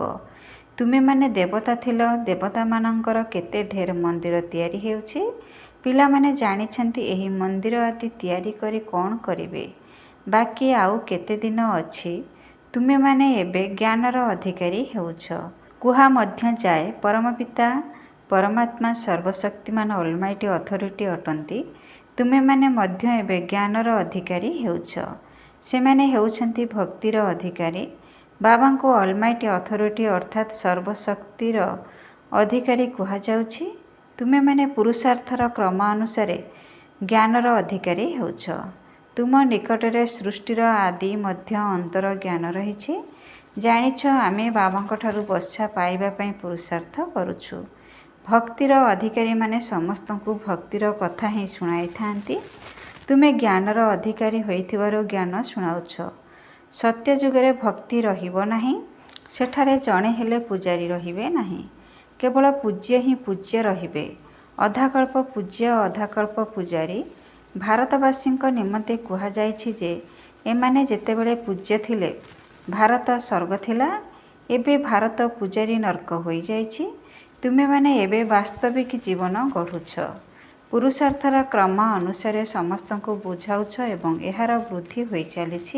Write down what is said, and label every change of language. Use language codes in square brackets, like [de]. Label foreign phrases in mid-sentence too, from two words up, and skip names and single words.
[or] ତୁମେ ମାନେ ଦେବତା ଥିଲ, ଦେବତା ମାନଙ୍କର କେତେ ଢେର ମନ୍ଦିର ତିଆରି ହେଉଛି। ପିଲା ମାନେ ଜାଣିଛନ୍ତି ଏହି ମନ୍ଦିର ଆଦି ତିଆରି କରି କିଏ କରିବେ, ବାକି ଆଉ କେତେ ଦିନ ଅଛି। ତୁମେ ମାନେ ଏବେ ଜ୍ଞାନର ଅଧିକାରୀ ହେଉଛ। କୁହା ମଧ୍ୟ ଯାଏ ପରମ ପିତା ପରମାତ୍ମା ସର୍ବଶକ୍ତିମାନ [en] almighty authority [or] ଅଟନ୍ତି। ତୁମେ ମାନେ ମଧ୍ୟ ଏବେ ଜ୍ଞାନର ଅଧିକାରୀ ହେଉଛ। ସେମାନେ ହେଉଛନ୍ତି ଭକ୍ତିର ଅଧିକାରୀ। ବାବାଙ୍କୁ [en] almighty authority [or] ଅର୍ଥାତ ସର୍ବଶକ୍ତିର ଅଧିକାରୀ କୁହାଯାଉଛି। ତୁମେ ମାନେ ପୁରୁଷାର୍ଥର କ୍ରମ ଅନୁସାରେ ଜ୍ଞାନର ଅଧିକାରୀ ହେଉଛ। ତୁମ ନିକଟରେ ସୃଷ୍ଟିର ଆଦି ମଧ୍ୟ ଅନ୍ତର ଜ୍ଞାନ ରହିଛି। ଜାଣିଛ ଆମେ ବାବାଙ୍କ ଠାରୁ ବର୍ସା ପାଇବା ପାଇଁ ପୁରୁଷାର୍ଥ କରୁଛୁ। ଭକ୍ତିର ଅଧିକାରୀ ମାନେ ସମସ୍ତଙ୍କୁ ଭକ୍ତିର କଥା ହିଁ ଶୁଣାଇ ଥାଆନ୍ତି। ତୁମେ ଜ୍ଞାନର ଅଧିକାରୀ ହୋଇଥିବାରୁ ଜ୍ଞାନ ଶୁଣାଉଛ। ସତ୍ୟ ଯୁଗରେ ଭକ୍ତି ରହିବ ନାହିଁ, ସେଠାରେ ଜଣେ ହେଲେ ପୂଜାରୀ ରହିବେ ନାହିଁ, କେବଳ ପୂଜ୍ୟ ହିଁ ପୂଜ୍ୟ ରହିବେ। ଅଧାକଳ୍ପ ପୂଜ୍ୟ ଅଧାକଳ୍ପ ପୂଜାରୀ। ଭାରତବାସୀଙ୍କ ନିମନ୍ତେ କୁହାଯାଇଛି ଯେ ଏମାନେ ଯେତେବେଳେ ପୂଜ୍ୟ ଥିଲେ ଭାରତ ସ୍ୱର୍ଗ ଥିଲା, ଏବେ ଭାରତ ପୂଜାରୀ ନର୍କ ହୋଇଯାଇଛି। ତୁମେ ମାନେ ଏବେ ବାସ୍ତବିକ ଜୀବନ ଗଢ଼ୁଛ। ପୁରୁଷାର୍ଥର କ୍ରମ ଅନୁସାରେ ସମସ୍ତଙ୍କୁ ବୁଝାଉଛ ଏବଂ ଏହାର ବୃଦ୍ଧି ହୋଇ ଚାଲିଛି।